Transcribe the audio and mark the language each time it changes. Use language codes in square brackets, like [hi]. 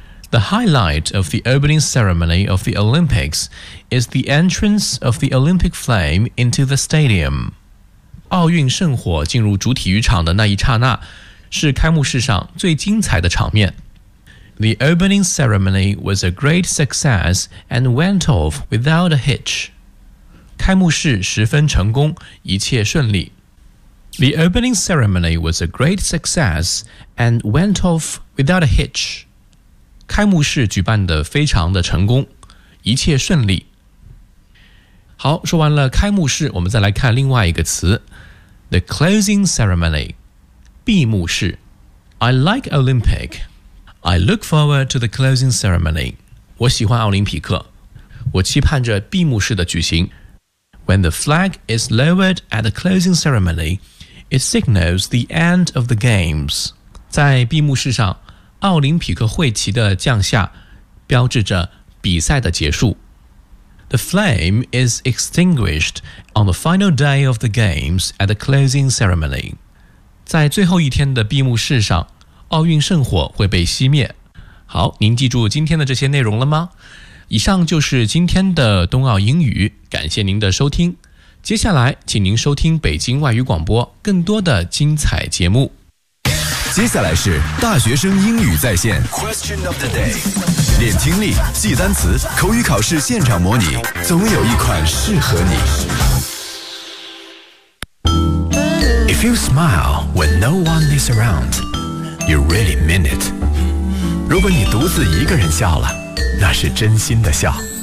[en] The highlight of the opening ceremony of the Olympics is the entrance of the Olympic flame into the stadium。 [zh] 奥运圣火进入主体育场的那一刹那是开幕式上最精彩的场面。 [en] The opening ceremony was a great success and went off without a hitch. [zh] 开幕式十分成功，一切顺利。 [en] The opening ceremony was a great success and went off without a hitch. [zh] 开幕式举办得非常的成功，一切顺利。好，说完了开幕式，我们再来看另外一个词。 [en] The closing ceremony, 闭幕式。I like Olympic. I look forward to the closing ceremony. [zh] 我喜欢奥林匹克，我期盼着闭幕式的举行。 [en] When the flag is lowered at the closing ceremony, it signals the end of the games. [zh] 在闭幕式上，奥林匹克会旗的降下标志着比赛的结束。 [en] The flame is extinguished on the final day of the games at the closing ceremony. [zh] 在最后一天的闭幕式上，奥运圣火会被熄灭。好，您记住今天的这些内容了吗？以上就是今天的冬奥英语，感谢您的收听。接下来请您收听北京外语广播更多的精彩节目。接下来是大学生英语在线 Question of the day， 练听力，记单词，口语考试现场模拟，总有一款适合你。 [en] If you smile when no one is aroundYou really mean it. [zh] 如果你独自一个人笑了，那是真心的笑。